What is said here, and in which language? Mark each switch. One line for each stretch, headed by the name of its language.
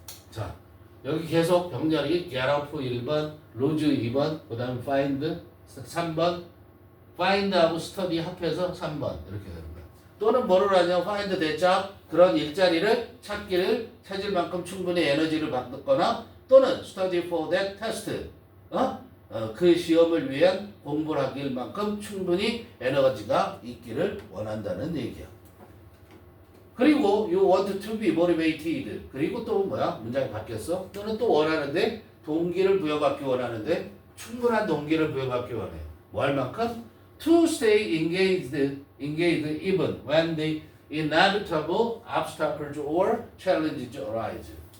Korean: 자, 여기 계속 병렬이 get off 1번, lose 2번, 그 다음에 find 3번, find하고 study 합해서 3번 이렇게 되는 거야. 또는 뭐를 하냐?
English: find that job,
Korean: 그런 일자리를 찾을 만큼 충분히 에너지를 받거나 또는
English: study for that test,
Korean: 그 시험을 위한 공부를 하길 만큼 충분히 에너지가 있기를 원한다는 얘기야.
English: 그리고 you want to be motivated.
Korean: 그리고 또 뭐야? 문장이 바뀌었어. 너는 또 원하는데 동기를 부여받기 원하는데 충분한 동기를 부여받기 원해. 뭐 할 만큼?
English: To stay engaged even when the inevitable obstacles or challenges arise.